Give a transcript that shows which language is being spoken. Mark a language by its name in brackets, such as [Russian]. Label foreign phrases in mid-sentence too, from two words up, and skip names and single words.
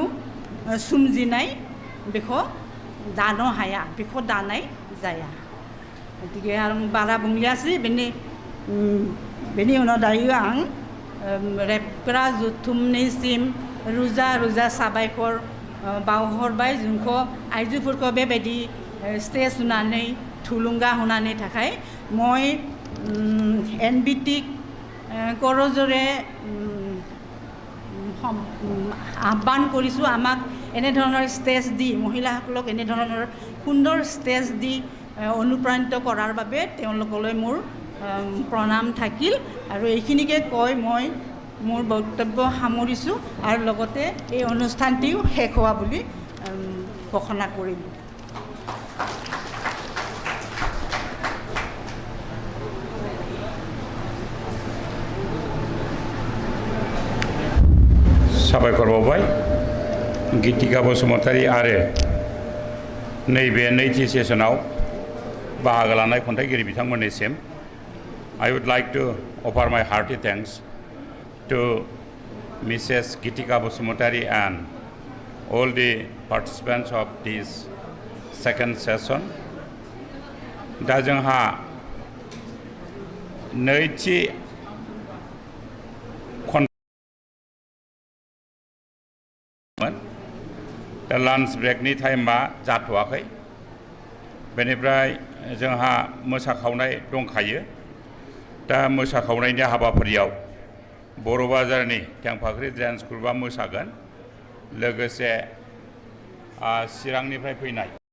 [Bodo] सोमजिनाय बेखौ दानो हाया बेखौ दानाय जाया गतिके आं बारा बुंलियासै बेनि उनाव दायो आं रेबग्रा जथुमनिसिम रोजा रोजा साबायखर बावहरबाय जोंखौ आइजोफोरखौ बेबायदि स्टेज होनानै थुलुंगा होनायनि थाखाय [Assamese] মই এনবিটিক কৰযোৰে आह्वान কৰিছোঁ আমাক এনেধৰণৰ ষ্টেজ দি মহিলাসকলক এনেধৰণৰ সুন্দৰ ষ্টেজ দি অনুপ্ৰাণিত কৰাৰ বাবে তেওঁলোকলৈ মোৰ প্ৰণাম থাকিল আৰু এইখিনিকে কৈ মই মোৰ বক্তব্য সামৰিছোঁ আৰু লগতে এই অনুষ্ঠানটিও শেষ হোৱা বুলি ঘোষণা কৰিলোঁ [Bodo] साबायखर बावबाय गीतिका बसुमतारी आरो नैबे नैथि सेसनाव बाहागो लानाय खन्थाइगिरि बिथांमोननिसिम [English] I would like to offer my hearty thanks to Mrs. Gitika Bosumotari and all the participants of this second session. [Bodo] दा जोंहा नैथि दा [English] lunch break time [Bodo] जाथ'वाखै बेनिफ्राय जोंहा मोसाखावनाय दंखायो दा मोसाखावनायनि हाबाफारियाव बर' बाजारनि टेंफाख्रि [English] dance group [Bodo] मोसागोन लोगोसे चिरांनिफ्राय फैनाय